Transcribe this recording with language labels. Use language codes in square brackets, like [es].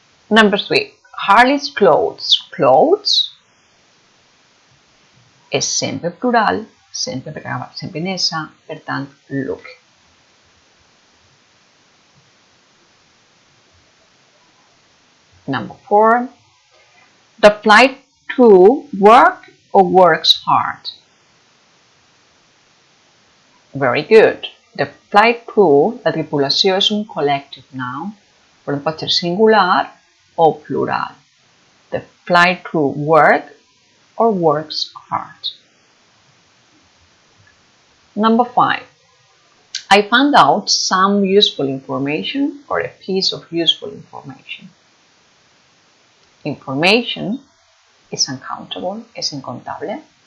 [en] Number 3. Harley's clothes. [ca] Clothes és sempre plural, sempre en essa, per tant, look. [en] Number 4. The flight crew work or works hard. Very good. The flight crew, [ca] la tripulació és un collective noun, però pot ser singular o plural. [en] The flight crew work or works hard. Number 5. I found out some useful information or a piece of useful information. Information is uncountable, [ca] és incontable.